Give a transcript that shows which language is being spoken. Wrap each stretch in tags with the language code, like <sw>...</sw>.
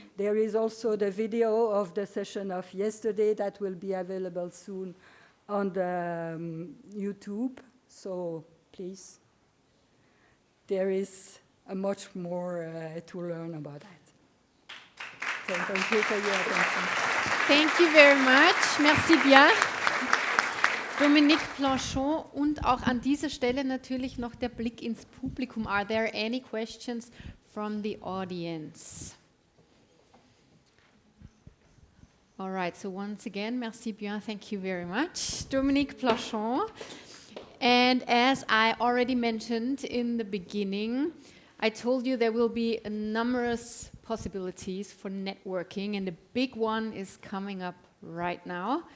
<en>There is also the video of the session of yesterday that will be available soon on the YouTube, so please, there is much more to learn about that. So thank you for your attention. Thank you very much.</en> <fr>Merci bien.</fr> <de>Dominique Planchon, und auch an dieser Stelle natürlich noch der Blick ins Publikum.</de> <en>Are there any questions from the audience? All right, so once again,</en> <fr>merci bien,</fr> <en>thank you very much. Dominique Planchon. And as I already mentioned in the beginning, I told you there will be numerous possibilities for networking, and the big one is coming up right now.</en>